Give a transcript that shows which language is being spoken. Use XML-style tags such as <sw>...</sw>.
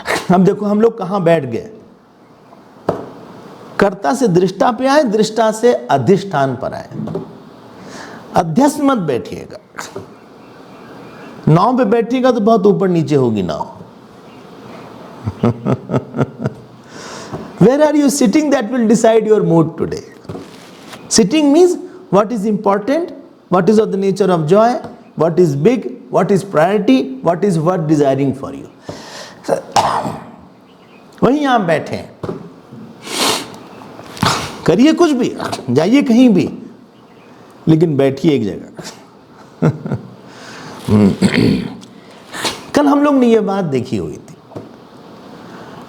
<hi>अब देखो हम लोग कहां बैठ गए, कर्ता से दृष्टा पे आए, दृष्टा से अधिष्ठान पर आए। अध्यस्त मत बैठिएगा, नाव पे बैठिएगा तो बहुत ऊपर नीचे होगी नाव।</hi> <en>Where are you sitting? That will decide your mood today. Sitting means what is important, what is of the nature of joy, what is big, what is priority, what is worth desiring for you.</en> <hi>वहीं आप बैठे हैं, करिए कुछ भी, जाइए कहीं भी, लेकिन बैठिए एक जगह। कल हम लोग ने ये बात देखी हुई थी।</hi>